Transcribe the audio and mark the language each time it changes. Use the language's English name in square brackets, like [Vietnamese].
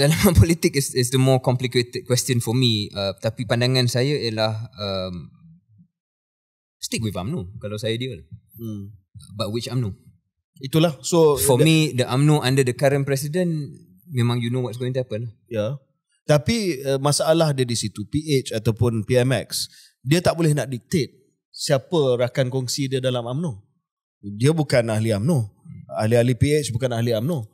[Malay] Dilema politik [English] is the more complicated question for me. [Malay] Tapi pandangan saya ialah [English] stick with [Malay] UMNO kalau saya dia. [English] But which UMNO? Itulah. So for me, the UMNO under the current president, [Malay] memang [English] you know what's going to happen. [Malay] Tapi masalah dia di situ, PH ataupun PMX, dia tak boleh nak dictate siapa rakan kongsi dia dalam UMNO. Dia bukan ahli UMNO. Ahli-ahli PH bukan ahli UMNO.